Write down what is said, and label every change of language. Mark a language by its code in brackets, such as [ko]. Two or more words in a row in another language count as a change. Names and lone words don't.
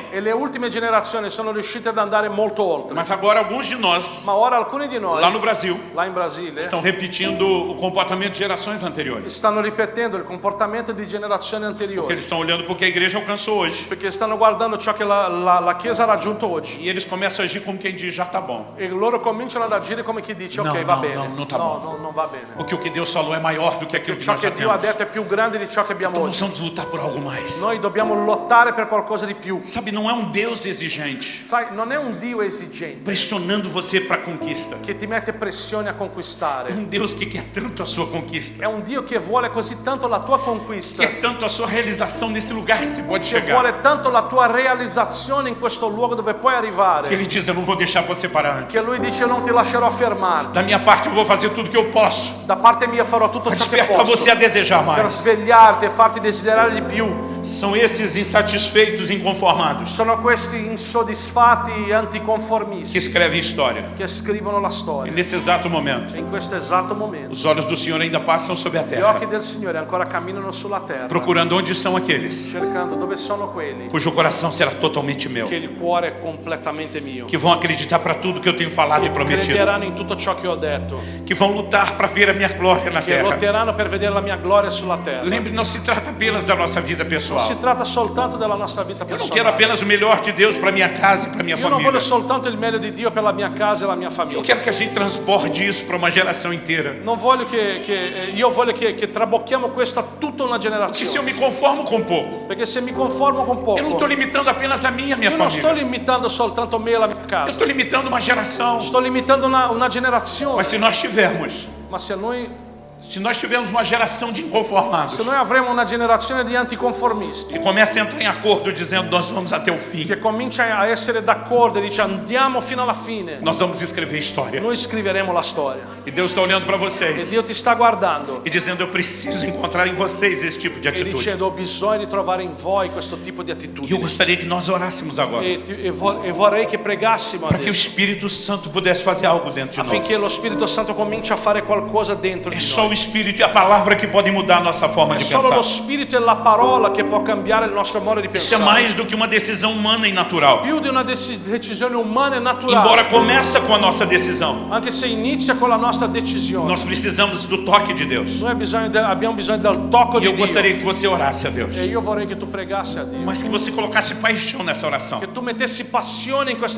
[it] E le ultime generazioni sono riuscite ad andare molto oltre. [pt] Mas agora alguns de nós, [it] Ma ora alcuni di noi, [pt] lá no Brasil, [it] là in Brasile, [pt] estão repetindo o comportamento de gerações anteriores. [it] stanno ripetendo il comportamento di generazioni [pt] Porque [it] anteriori. [pt] eles estão olhando porque a igreja alcançou hoje. [it] Perché stanno guardando ciò che la Chiesa ha raggiunto oggi. [pt] E eles começam a agir como quem diz, já tá bom. [it] E loro cominciano ad agire come chi dice, ok, No, va no, bene. no, non tá no, [pt] bom. [it] non va bene. [pt] Porque o que Deus falou é maior do que aquilo que [it] Ciò [pt] nós já [it] che Dio ha [pt] temos. [it] detto è più grande di ciò che abbiamo [pt] Então nós [it] oggi. [pt] vamos lutar por algo mais. [it] Noi dobbiamo lottare per qualcosa di più. [pt] Sabe, não é um Deus exigente, [it] Sai, non è un Dio esigente [pt] pressionando você para a conquista. [it] che ti mette pressione a [pt] É [it] conquistare. [pt] um Deus que quer tanto a sua conquista, [it] È un Dio che vuole così tanto la tua conquista, [pt] quer tanto a sua realização nesse lugar que você pode [it] che [pt] chegar, [it] vuole tanto la tua realizzazione in questo luogo dove puoi [pt] que [it] arrivare, [pt] Ele diz, eu não vou deixar você parar antes. [it] che Lui dice io non ti lascerò fermarti. [pt] Da minha parte eu vou fazer tudo que eu posso [it] Da parte mia farò tutto [pt] para [it] ciò che [pt] despertar [it] posso [pt] você a desejar [it] per [pt] mais. [it] svegliarti e farti desiderare di più. [pt] São esses insatisfeitos e inconformados [it] Sono questi insoddisfatti e [pt] que [it] anticonformisti [pt] escrevem história. [it] che scrivono la [pt] E [it] storia. [pt] nesse exato momento, [it] E in questo esatto momento [pt] os olhos do Senhor ainda passam sobre a [it] gli [pt] terra, [it] occhi del Signore ancora camminano sulla terra, [pt] procurando onde estão aqueles [it] cercando dove sono quelli [pt] cujo coração será totalmente meu, [it] che il cuore è completamente mio, [pt] que vão acreditar para tudo que eu tenho falado e prometido, [it] crederanno in tutto ciò che ho detto, [pt] que vão lutar para ver a minha glória na [it] che [pt] terra. [it] lotteranno per vedere la mia gloria sulla terra. [pt] Lembre, não se trata apenas da nossa vida [it] Non [pt] pessoal. [it] si tratta soltanto della nostra vita [pt] Eu não quero [it] personale. [pt] apenas o melhor de Deus para minha casa e para minha [it] Io non [pt] família. [it] voglio soltanto il meglio di Dio per la mia casa e la mia [pt] Eu [it] famiglia. [pt] quero que a gente transborde isso para uma geração inteira. [it] Non voglio io voglio che trabocchiamo questo a tutta una [pt] Porque se eu [it] generazione. [pt] me conformo com pouco, [it] Perché se mi conformo con [pt] eu não estou [it] poco, [pt] limitando apenas a minha [it] io non sto [pt] família. [it] limitando soltanto me e la mia [pt] Eu [it] casa, [pt] estou limitando uma geração. [it] sto limitando una generazione. [pt] Mas se nós tivermos, [it] Ma [pt] se nós tivermos uma geração de inconformados [it] se noi avremo una generazione di anticonformisti [pt] que começa a entrar em acordo dizendo nós vamos até o fim, [it] che comincia a essere d'accordo e dice andiamo fino alla fine, [pt] nós vamos escrever história. [it] noi scriveremo la storia. [pt] E Deus está olhando para [it] E [pt] vocês [it] Dio ti sta guardando [pt] e dizendo eu preciso encontrar em vocês esse tipo de [it] e [pt] atitude. [it] dicendo ho bisogno di trovare in voi questo tipo di [pt] E eu [it] attitudine. [pt] gostaria que nós orássemos agora [it] E vorrei che pregassimo [pt] para que o [it] adesso [pt] Espírito Santo pudesse fazer algo dentro de [it] affinché [pt] nós. [it] lo Spirito Santo cominci a fare qualcosa dentro [pt] É [it] di [pt] só [it] noi. [pt] o Espírito e a palavra que podem mudar a nossa forma [it] È [pt] de [it] solo lo [pt] pensar. [it] Spirito e la parola che può cambiare il nostro modo di [pt] Isso é [it] pensare. [pt] mais do que uma decisão humana e natural. [it] Più di una decisione umana e naturale, [pt] Embora começa com a nossa decisão, [it] anche se inizia con la nostra decisione. [pt] nós precisamos do toque de Deus. [it] Noi abbiamo bisogno del tocco [pt] E [it] di [pt] eu [it] Dio. [pt] gostaria que você orasse a Deus, [it] E io vorrei che tu pregassi a Dio, [pt] mas que você colocasse paixão nessa oração, [it] che tu mettessi passione in questa